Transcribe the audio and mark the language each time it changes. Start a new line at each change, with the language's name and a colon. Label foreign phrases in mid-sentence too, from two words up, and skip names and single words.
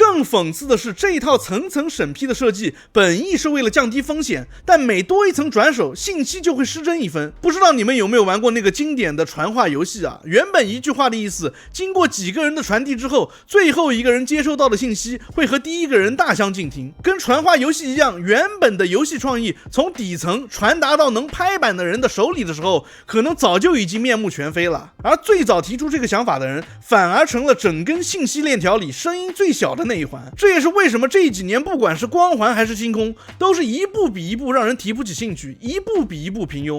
Chinese: 更諷刺的是，這一套層層審批的設計本意是為了降低風險，但每多一層轉手，信息就會失真1分。不知道你們有沒有玩過那個經典的傳話遊戲啊？原本一句話的意思，經過幾個人的傳遞之後，最後一個人接收到的信息會和第一個人大相徑庭。跟傳話遊戲一樣，原本的遊戲創意從底層傳達到能拍板的人的手裡的時候，可能早就已經面目全非了。而最早提出這個想法的人，反而成了整根信息鏈條裡聲音最小的那一環。這也是為什麼這幾年不管是光環還是星空，都是一步比一步讓人提不起興趣，一步比一步平庸。